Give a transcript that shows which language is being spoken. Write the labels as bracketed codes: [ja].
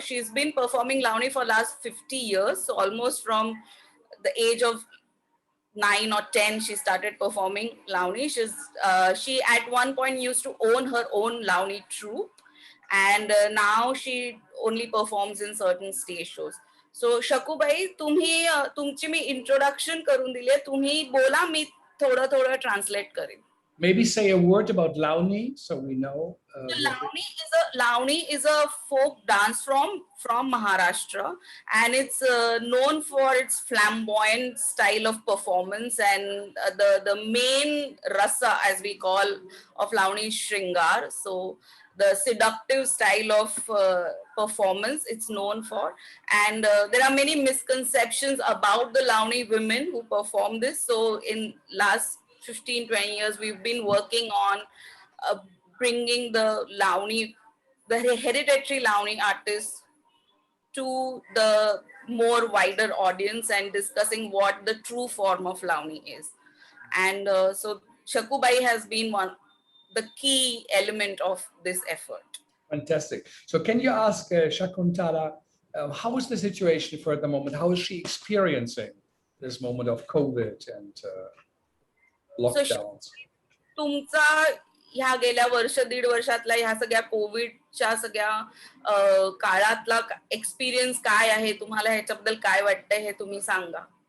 [en] She's been performing Launi for last 50 years, so almost from the age of 9 or 10, she started performing Launi. She at one point used to own her own Launi troupe, and now she only performs in certain stage shows. [mr] So Shakubai, तुमची मी introduction करून दिले, तुम्ही बोला, मी थोडं translate करेन. [en] Maybe say a word about Launi so we know. Launi is a folk dance from Maharashtra, and it's known for its flamboyant style of performance, and the main rasa, as we call, of Launi is Shringar. So the seductive style of performance it's known for, and there are many misconceptions about the Launi women who perform this. So in last 15-20 years we've been working on bringing the Launi, the hereditary Launi artists to the more wider audience and discussing what the true form of Launi is. And so Shakubai has been the key element of this effort. Fantastic. So can you ask Shakuntala, how is the situation for the moment? How is she experiencing this moment of COVID and lockdowns? [mr] तुमचा ह्या गेल्या वर्ष दीड वर्षातला ह्या सगळ्या कोविडच्या सगळ्या काळातला एक्सपिरियन्स काय आहे, तुम्हाला ह्याच्याबद्दल काय वाटतंय हे तुम्ही सांगा.